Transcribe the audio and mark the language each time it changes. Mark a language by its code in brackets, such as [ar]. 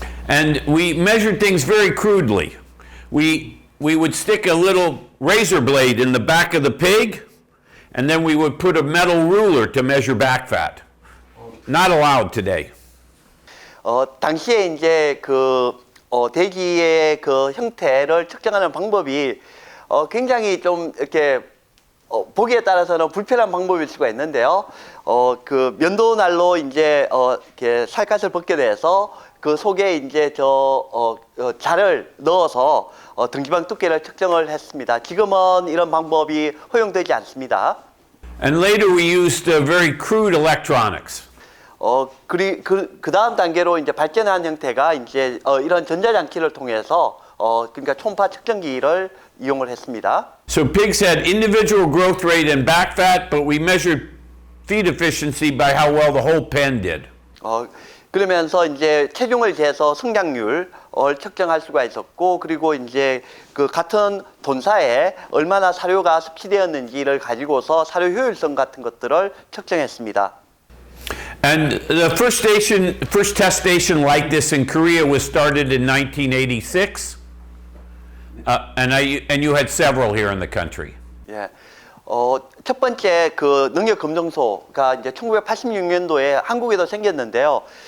[en] And we measured things very crudely. We would stick a little razor blade in the back of the pig, and then we would put a metal ruler to measure back fat. Not allowed today. [ko] 당시에 이제 그 돼지의 그 형태를 측정하는 방법이 굉장히 좀 이렇게 보기에 따라서는 불편한 방법일 수가 있는데요. 그 면도날로 이제 이렇게 살갗을 벗겨내서 그 속에 이제 자를 넣어서 등지방 두께를 측정을 했습니다. 지금은 이런 방법이 허용되지 않습니다. [en] And later we used very crude electronics. [ko] 그 다음 단계로 이제 발전한 형태가 이제 이런 전자장치를 통해서 그러니까 초음파 측정기를 이용을 했습니다. [en] So pigs had individual growth rate and back fat, but we measured feed efficiency by how well the whole pen did. [ko] 그러면서 이제 체중을 재서 성장률을 측정할 수가 있었고, 그리고 이제 그 같은 돈사에 얼마나 사료가 섭취되었는지를 가지고서 사료 효율성 같은 것들을 측정했습니다. [en] And the first test station like this in Korea was started in 1986, and you had several here in the country. [ko] 예. 첫 번째 그 능력 검정소가 이제 1986년도에 한국에도 생겼는데요.